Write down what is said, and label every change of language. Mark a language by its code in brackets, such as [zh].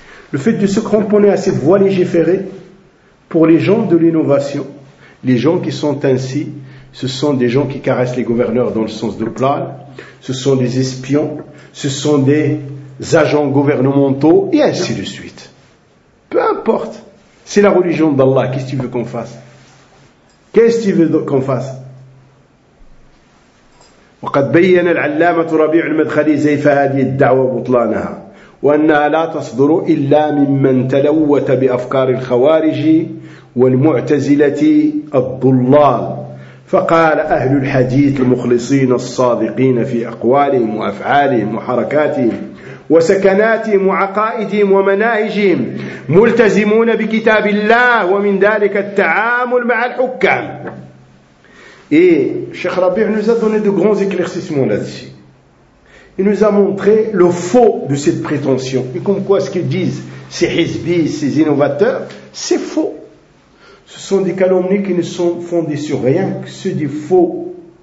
[fr] le fait de se cramponner à cette voie légiférée, pour les gens de l'innovation, les gens qui sont ainsi, ce sont des gens qui caressent les gouverneurs dans le sens de plan, ce sont des espions, ce sont des agents gouvernementaux, et ainsi de suite. Peu importe, c'est la religion d'Allah, qu'est-ce que tu veux qu'on fasse? Qu'est-ce qu'il veut qu'on fasse? [ar] وقد بين العلامة ربيع المدخلي زيف هذه الدعوة بطلانها وأنها لا تصدر إلا ممن تلوث بأفكار الخوارج والمعتزلة الضلال فقال أهل الحديث المخلصين الصادقين في أقوالهم وأفعالهم وحركاتهم وسكناتهم وعقائدهم ومناهجهم ملتزمون بكتاب الله ومن ذلك التعامل مع الحكام. [fr] Et Cheikh Rabbi nous a donné de grands éclaircissements là-dessus. Il nous a montré le faux de cette prétention. Et comme quoi ce qu'ils disent ces hizbis, ces innovateurs, c'est faux. Ce sont des calomnies qui ne sont fondées sur rien que ceux des faux.